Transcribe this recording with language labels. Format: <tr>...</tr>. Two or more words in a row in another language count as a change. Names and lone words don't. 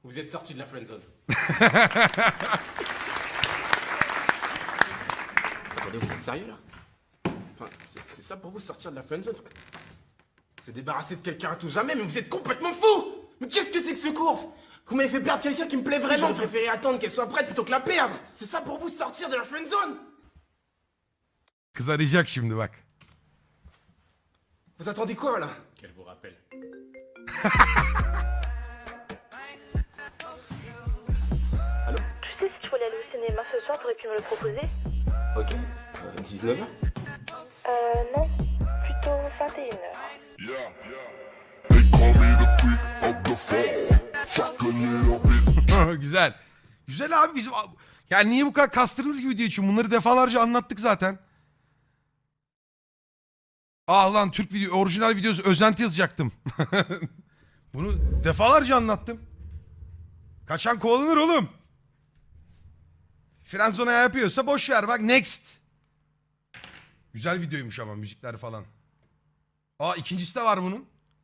<fr>Vous êtes sorti de la friendzone. Attendez, vous êtes sérieux là? Enfin, c'est ça pour vous sortir de la friendzone? Se débarrasser de quelqu'un à tout jamais, mais vous êtes complètement fou! Mais qu'est-ce que c'est que ce cours? Vous m'avez fait perdre quelqu'un qui me plaît vraiment, je préférais attendre qu'elle soit prête plutôt que la perdre! C'est ça pour vous sortir de la friendzone?</fr> <tr>Kız arayacak şimdi bak.</tr> <fr>Vous attendez quoi là? Qu'elle vous rappelle. Allô? Tu sais, si tu voulais aller au cinéma ce soir, t'aurais pu me le proposer? Ok. 19h? Non. Plutôt 21h.</fr> <tr>Güzel. Güzel abi bizim... Yani niye bu kadar kastırdınız ki video için? Bunları defalarca anlattık zaten. Ah lan Türk video, orijinal videosu özenti yazacaktım. Bunu defalarca anlattım. Kaçan kovalanır oğlum. Frenzona yapıyorsa boş ver bak next. Güzel videoymuş ama müzikler falan. Aa ikincisi de var bunun.</tr>